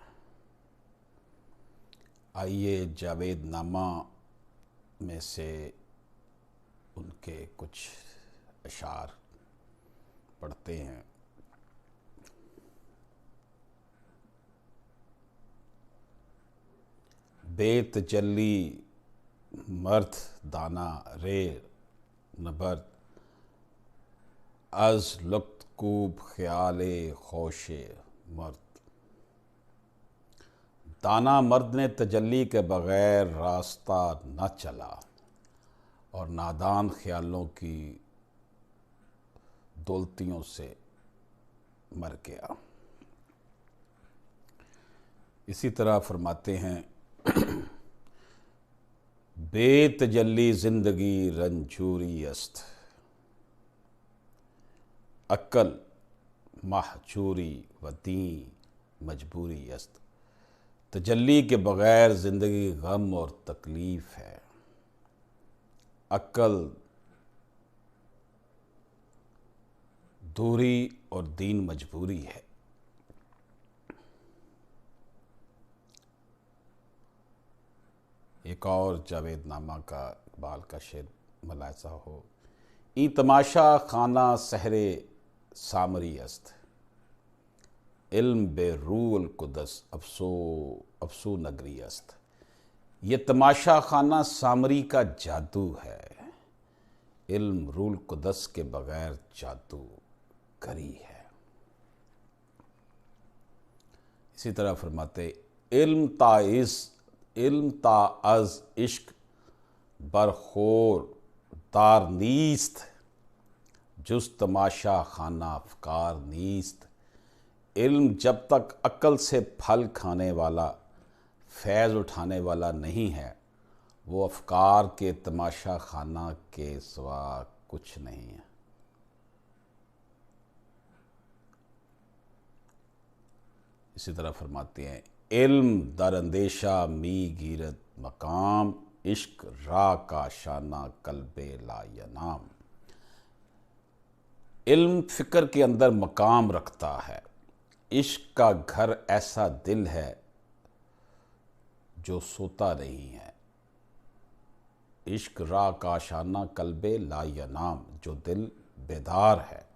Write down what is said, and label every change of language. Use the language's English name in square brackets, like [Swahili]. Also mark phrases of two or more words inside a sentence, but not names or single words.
[Urdu] آئیے جاوید نامہ میں سے ان کے کچھ اشعار پڑھتے ہیں۔ [Persian] بے تجلی مرد دانا رے نبرد، از لطف کوب خیال خوش مرد۔ [Urdu] دانا مرد نے تجلی کے بغیر راستہ نہ چلا، اور نادان خیالوں کی دولتیوں سے مر گیا۔ اسی طرح فرماتے ہیں، [Persian] بے تجلی زندگی رنجوری است، عقل محجوری و دین مجبوری است۔ [Urdu] تجلی کے بغیر زندگی غم اور تکلیف ہے، عقل دوری اور دین مجبوری ہے۔ ایک اور جاوید نامہ کا اقبال کا شعر ملاحظہ ہو، [Persian] ای تماشا خانہ سحر سامری است، علم بے روح القدس افسو نگری است۔ [Urdu] یہ تماشا خانہ سامری کا جادو ہے، علم روح القدس کے بغیر جادو گری ہے۔ اسی طرح فرماتے، [Persian] علم تا از عشق برخور دار نیست، جز تماشا خانہ افکار نیست۔ [Urdu] علم جب تک عقل سے پھل کھانے والا، فیض اٹھانے والا نہیں ہے، وہ افکار کے تماشا خانہ کے سوا کچھ نہیں ہے۔ اسی طرح فرماتے ہیں، [Persian] علم در اندیشہ می گیرد مقام، عشق را کا شانہ قلب لا ینام۔ [Urdu] علم فکر کے اندر مقام رکھتا ہے، عشق کا گھر ایسا دل ہے جو سوتا نہیں ہے۔ [Persian] عشق را کا شانہ قلب لا ینام، [Urdu] جو دل بیدار ہے۔